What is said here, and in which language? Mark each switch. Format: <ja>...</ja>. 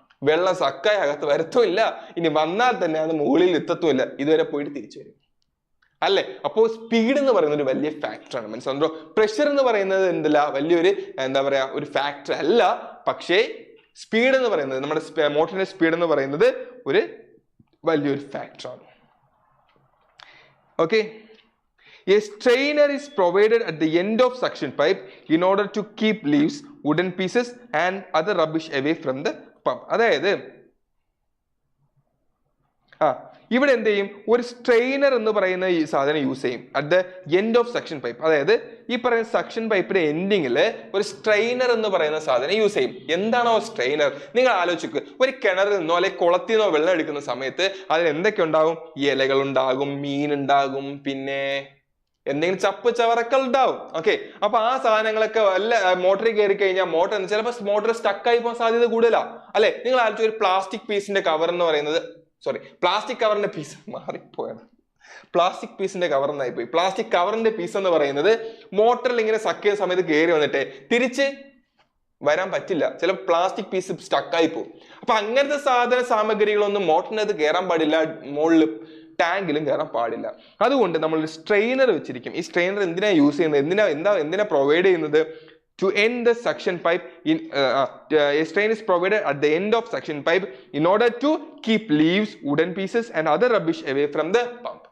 <ml>വെള്ളം സക്കായി അകത്ത് വരത്തുമില്ല. ഇനി വന്നാൽ തന്നെ അത് മുകളിൽ എത്തത്തുമില്ല. ഇതുവരെ പോയിട്ട് തിരിച്ചു വരും. അല്ലെ? അപ്പോൾ സ്പീഡ് എന്ന് പറയുന്നത് ഒരു വലിയ ഫാക്ടറാണ്. മനസ്സിലാണോ? പ്രഷർ എന്ന് പറയുന്നത് എന്തല്ല വലിയൊരു എന്താ പറയാ ഒരു ഫാക്ടർ അല്ല. പക്ഷേ സ്പീഡ് എന്ന് പറയുന്നത്, നമ്മുടെ മോട്ടറിന്റെ സ്പീഡ് എന്ന് പറയുന്നത് ഒരു വലിയൊരു ഫാക്ടറാണ്.</ml> <en>Okay, a strainer is provided at the end of suction pipe in order to keep leaves, wooden pieces and other rubbish away from the pump.</en> <ml>അതായത് ഇവിടെ എന്ത് ചെയ്യും? ഒരു സ്ട്രെയിനർ എന്ന് പറയുന്ന ഈ സാധനം യൂസ് ചെയ്യും</ml> <en>At the end of suction pipe.</en> <ml>അതായത് ഈ പറയുന്ന സെക്ഷൻ പൈപ്പിന്റെ എൻഡിങ്ങിൽ ഒരു സ്ട്രെയിനർ എന്ന് പറയുന്ന സാധനം യൂസ് ചെയ്യും. എന്താണോ സ്ട്രെയിനർ? നിങ്ങൾ ആലോചിക്കുക, ഒരു കിണറിൽ നിന്നോ അല്ലെങ്കിൽ കുളത്തിൽ നിന്നോ വെള്ളം എടുക്കുന്ന സമയത്ത് അതിൽ എന്തൊക്കെ ഉണ്ടാകും? ഇലകൾ ഉണ്ടാകും, മീൻ ഉണ്ടാകും, പിന്നെ എന്തെങ്കിലും ചവറക്കൾ ഉണ്ടാവും. ഓക്കെ, അപ്പൊ ആ സാധനങ്ങളൊക്കെ വല്ല മോട്ടറിൽ കയറി കഴിഞ്ഞാൽ മോട്ടർ ചിലപ്പോൾ മോട്ടർ സ്റ്റക്കായി പോകാൻ സാധ്യത കൂടുതലാ. അല്ലെ? നിങ്ങൾ ആലോചിച്ച് ഒരു പ്ലാസ്റ്റിക് പീസിന്റെ കവർ എന്ന് പറയുന്നത്, പ്ലാസ്റ്റിക് കവറിന്റെ പീസ് മാറിപ്പോയത്, പ്ലാസ്റ്റിക് പീസിന്റെ കവർ എന്നായി പോയി. പ്ലാസ്റ്റിക് കവറിന്റെ പീസ് എന്ന് പറയുന്നത് മോട്ടറിൽ ഇങ്ങനെ സക്ക് ചെയ്യുന്ന സമയത്ത് കയറി വന്നിട്ട് തിരിച്ച് വരാൻ പറ്റില്ല. ചില പ്ലാസ്റ്റിക് പീസ് സ്റ്റക്കായി പോകും. അപ്പൊ അങ്ങനത്തെ സാമഗ്രികളൊന്നും മോട്ടറിനകത്ത് കയറാൻ പാടില്ല, മുകളിൽ ടാങ്കിലും കയറാൻ പാടില്ല. അതുകൊണ്ട് നമ്മൾ ഒരു സ്ട്രെയിനർ വെച്ചിരിക്കും. ഈ സ്ട്രെയിനർ എന്തിനാ യൂസ് ചെയ്യുന്നത്? എന്തിനാ പ്രൊവൈഡ് ചെയ്യുന്നത്?</ml> <en>To end the suction pipe a strain is provided at the end of suction pipe in order to keep leaves, wooden pieces and other rubbish away from the pump.</en>